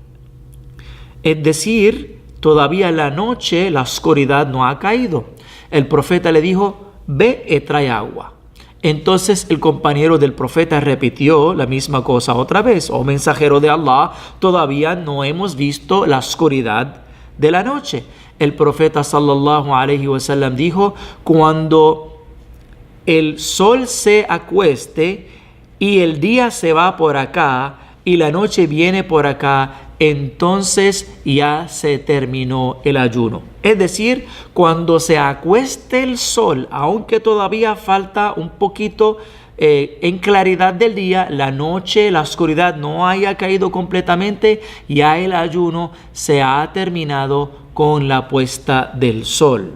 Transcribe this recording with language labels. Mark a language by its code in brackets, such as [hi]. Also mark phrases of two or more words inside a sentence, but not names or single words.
[es] Es decir, todavía la noche, la oscuridad no ha caído. El profeta le dijo, ve y trae agua. Entonces el compañero del profeta repitió la misma cosa otra vez. Oh mensajero de Allah, todavía no hemos visto la oscuridad de la noche. El profeta [ar] صلى الله عليه وسلم [es] dijo: cuando el sol se acueste y el día se va por acá y la noche viene por acá, entonces ya se terminó el ayuno. Es decir, cuando se acueste el sol, aunque todavía falta un poquito en claridad del día, la noche, la oscuridad no haya caído completamente, ya el ayuno se ha terminado con la puesta del sol.